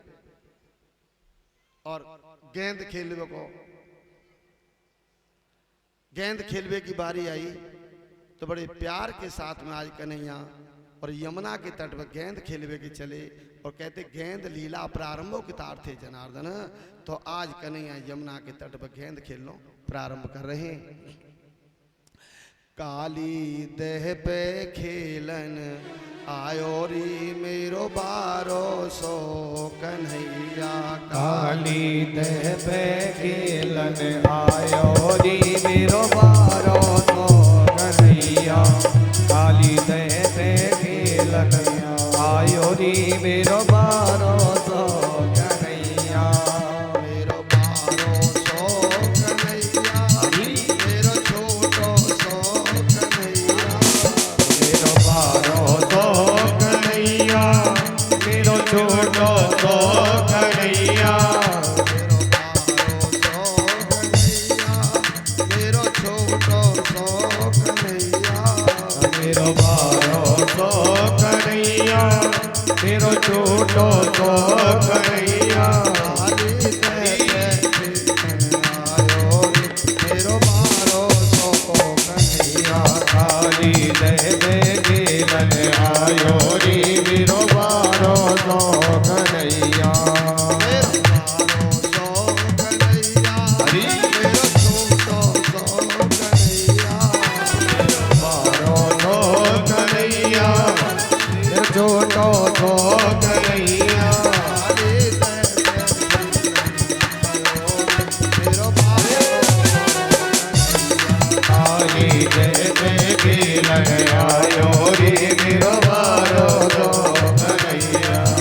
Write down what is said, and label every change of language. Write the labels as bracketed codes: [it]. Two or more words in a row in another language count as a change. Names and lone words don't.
[hi] और गेंद खेलवे को, गेंद खेलवे की बारी आई तो बड़े प्यार के साथ में आज कन्हैया और यमुना के तट पर गेंद खेलवे के चले, और कहते गेंद लीला प्रारंभो कृतार्थ थे जनार्दन। तो आज कन्हैया यमुना के तट पर गेंद खेलना प्रारंभ कर रहे हैं। [bra] काली देह पे खेलन आयो री मेरो बारो सो कन्हैया, काली देह पे खेलन आयो री मेरो बारो सो कन्हैया, काली देह पे खेलन आयो री मेरो बारो सो कन्हैया, मेरो बारो सो कन्हैया, मेरो छोटो सो कन्हैया, मेरो बारो सो कन्हैया, मेरो छोटो सो कन्हैया, मेरो छोटो सो कन्हैया, मेरो बारो सो कन्हैया, मेरो छोटो सो कन्हैया, मेरो बारो सो कन्हैया, काली देह पे खेलन आयो रे मेरो बारो सो कन्हैया, छोटो सो कन्हैया, काली देह पे खेलन आयो रे मेरो बारो सो कन्हैया,